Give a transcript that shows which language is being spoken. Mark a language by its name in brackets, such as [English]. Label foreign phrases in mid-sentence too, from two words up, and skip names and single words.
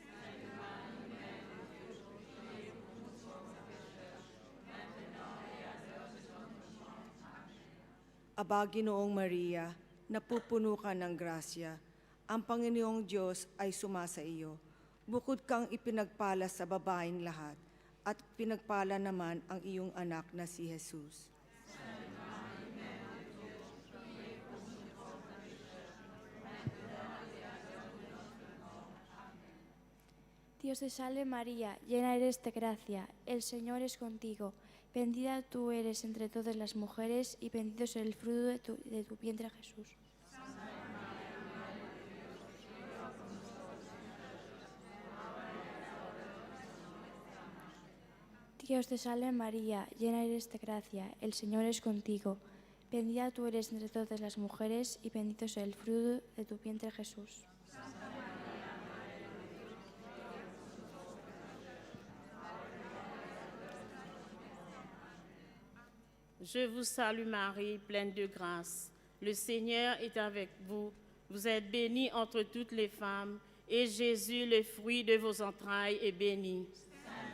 [Filipino] Aba, Ginoong Maria, napupuno ka ng grasya. Ang Panginoong Diyos ay sumasa iyo. Bukod kang ipinagpala sa babaeng lahat, at pinagpala naman ang iyong anak na si Jesus. [Spanish] Dios te salve María, llena eres de gracia, el Señor es contigo. Bendita tú eres entre todas las mujeres y bendito es el fruto de tu vientre Jesús. Dios te salve María, llena eres de gracia, el Señor es contigo. Bendita tú eres entre todas las mujeres y bendito es el fruto de tu vientre Jesús. [French] Je vous salue Marie, pleine de grâce. Le Seigneur est avec vous. Vous êtes bénie entre toutes les femmes, et Jésus, le fruit de vos entrailles, est béni.